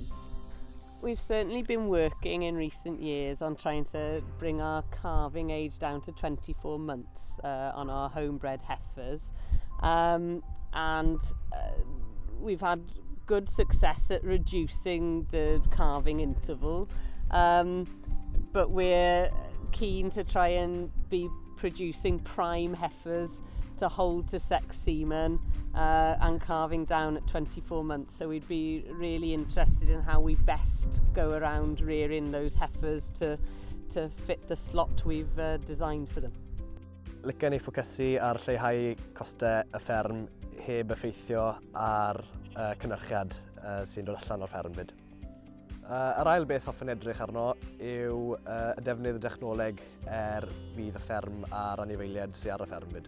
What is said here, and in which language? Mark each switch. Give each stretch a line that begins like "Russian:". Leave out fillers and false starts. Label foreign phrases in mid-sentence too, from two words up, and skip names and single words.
English: We've certainly been working in recent years on trying to bring our calving age down to 24 months on our homebred heifers, and we've had good success at reducing the calving interval, but we're keen to try and be producing prime heifers to hold to sex semen and calving down at 24 months. So we'd be really interested in how we best go around rearing those heifers to fit the slot we've designed for them.
Welsh: Licen ni ffocysu ar lleihau costau y fferm heb effeithio ar cynnyrchiad sy'n dod allan o'r fferm byd. Yr ail beth hoffwn edrych arno yw y defnydd y dechnoleg fydd y fferm a'r anifeiliaid sy'n ar y fferm byd.